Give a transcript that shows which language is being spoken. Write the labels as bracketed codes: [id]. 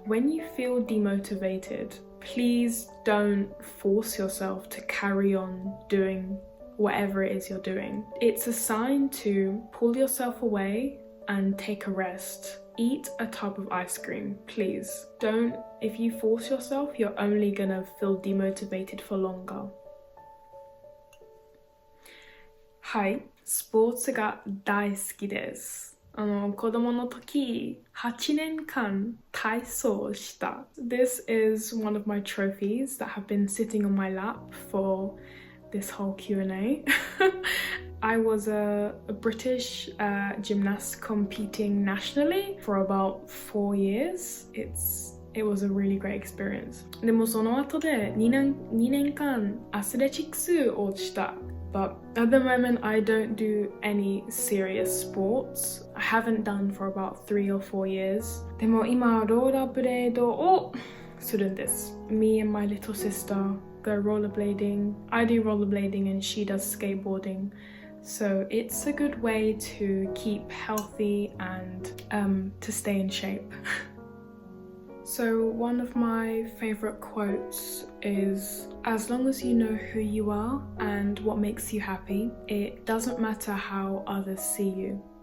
[en] When you feel demotivated, please don't force yourself to carry on doing whatever it is you're doing. It's a sign to pull yourself away and take a rest. Eat a tub of ice cream, please. Don't, if you force yourself, you're only gonna feel demotivated for longer. [ja] はい、スポーツが大好きです。子供の時、8年間体操した。 [en] This is one of my trophies that have been sitting on my lap for this whole Q&A. I was a British gymnast competing nationally for about 4 years. It was a really great experience. [ja] でもその後で2年間アスレチックスをした。 [en] But at the moment I don't do any serious sports. I haven't done for about 3 or 4 years. [ja] でも今ローラーブレードをするんです。 [en] Me and my little sister go rollerblading. I do rollerblading and she does skateboarding. So it's a good way to keep healthy and to stay in shape. So one of my favorite quotes is, as long as you know who you are and what makes you happy, it doesn't matter how others see you.